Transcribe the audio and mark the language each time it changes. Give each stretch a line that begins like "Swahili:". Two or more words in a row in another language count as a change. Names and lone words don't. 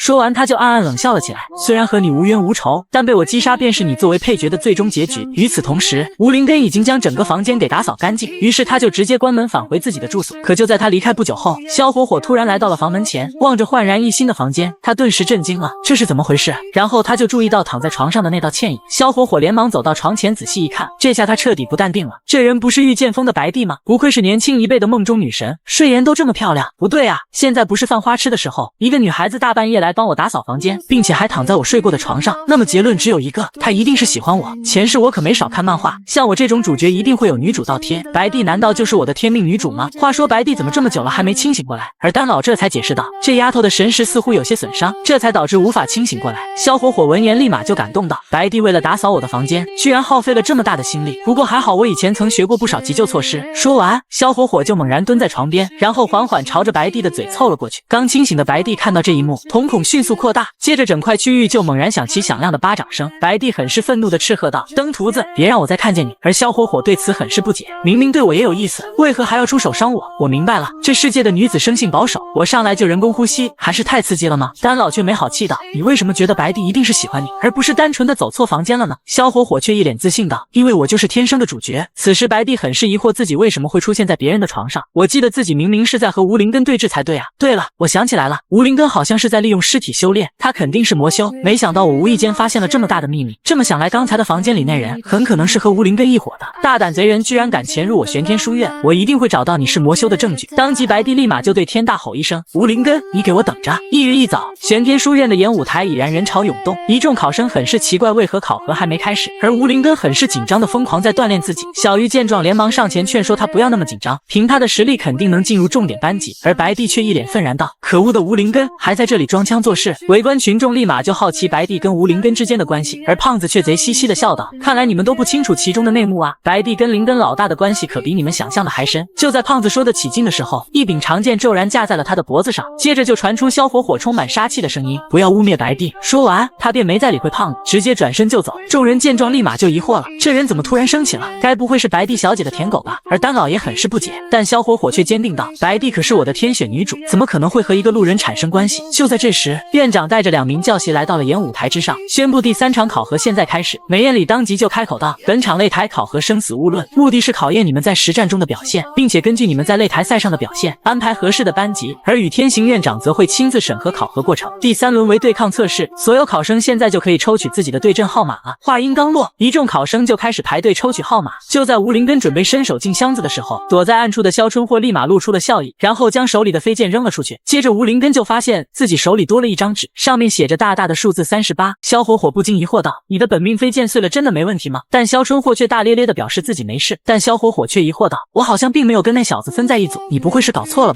Chinese: 說完他就暗暗冷笑了起來，雖然和你無冤無仇，但被我擊殺便是你作為配角的最終結局。與此同時，吳林根已經將整個房間給打掃乾淨，於是他就直接關門返回自己的住所。可就在他離開不久後，蕭火火突然來到了房門前，望着煥然一新的房間，他頓時震驚了，這是怎麼回事？然後他就注意到躺在床上的那道倩影，蕭火火連忙走到床前仔細一看，這下他徹底不淡定了，這人不是御劍鋒的白帝嗎？不愧是年輕一輩的夢中女神，睡顏都這麼漂亮。不對啊，現在不是犯花痴的時候，一個女孩子大半夜來幫我打掃房間，並且還躺在我睡過的床上，那麼結論只有一個，她一定是喜歡我。前世我可沒少看漫畫，像我這種主角一定會有女主倒貼，白帝難道就是我的天命女主嗎？話說白帝怎麼這麼久了還沒清醒過來？而丹老這才解釋道，這丫頭的神識似乎有些損傷，這才導致無法清醒過來。蕭火火聞言立馬就感動道，白帝為了打掃我的房間，居然耗費了這麼大的心力，不過還好我以前曾學過不少急救措施。說完，蕭火火就猛然蹲在床邊，然後緩緩朝着白帝的嘴湊了過去。剛清醒的白帝看到這一幕，瞳孔迅速擴大，接着整塊區域就猛然響起響亮的巴掌聲。白帝很是憤怒地斥喝道，登徒子，別讓我再看見你。而蕭火火對此很是不解，明明對我也有意思，為何還要出手傷我？我明白了，這世界的女子生性保守，我上來就人工呼吸，還是太刺激了嗎？丹老卻沒好氣道，你為什麼覺得白帝一定是喜歡你，而不是單純的走錯房間了呢？蕭火火卻一臉自信道，因為我就是天生的主角。此時白帝很是疑惑自己為什麼會出現在別人的床上，我記得自己明明是在和吴林根对峙才对啊。对了，我想起來了，吳林根好像是在利用屍體修煉，他肯定是魔修，沒想到我無意間發現了這麼大的秘密，這麼想來剛才的房間裡那人很可能是和吳林根一夥的。大膽賊人居然敢潛入我玄天書院，我一定會找到你是魔修的證據。當即白帝立馬就對天大吼一聲，吳林根，你給我等着。一日一早，玄天書院的演武台已然人潮湧動，一眾考生很是奇怪，為何考核還沒開始，而吳林根很是緊張的瘋狂在鍛鍊自己。小玉見狀連忙上前勸說他不要那麼緊張，憑他的實力肯定能進入重點班級。而白帝卻一臉憤然道：可惡的吳林根還在這裡裝腔作勢。圍觀群眾立馬就好奇白帝跟吳林根之間的關係，而胖子卻賊兮兮的笑道：看來你們都不清楚其中的內幕啊，白帝跟林根老大的關係可比你們想象的還深。就在胖子說得起勁的時候，一柄長劍骤然架在了他的脖子上，接着就傳出消火火充滿杀气的声音：不要污蔑白帝。說完他便没再理会胖子，直接轉身就走。众人見狀立馬就疑惑了，這人怎麼突然生氣了？該不會是白帝小姐的舔狗吧？而丹老爺很是不解，但消火火卻堅定道：白帝可是我的天選女主，怎麼可能會和一個路人產生關係？就在這時，院長帶着2名教習來到了演武台之上，宣布第3場考核現在開始。梅艷禮當即就開口道：本場擂台考核生死勿論，目的是考驗你們在實戰中的表現，並且根據你們在擂台賽上的表現安排合適的班級。而宇天行院長則會親自審核考核過程。第3輪為對抗測試，所有考生現在就可以抽取自己的對陣號碼了。話音剛落，一眾考生就開始排隊抽取號碼。就在吳林根準備伸手進箱子的時候，躲在暗處的肖春霍立馬露出了笑意，然後將手裡的飞劍扔了出去。接着吴林根就發現自己手裡多了一張紙，上面寫着大大的數字38。肖火火不禁疑惑道：你的本命飞剑碎了真的沒問題嗎？但肖春霍卻大咧咧地表示自己沒事。但肖火火卻疑惑道：我好像並沒有跟那小子分在一組，你不會是搞錯了吧？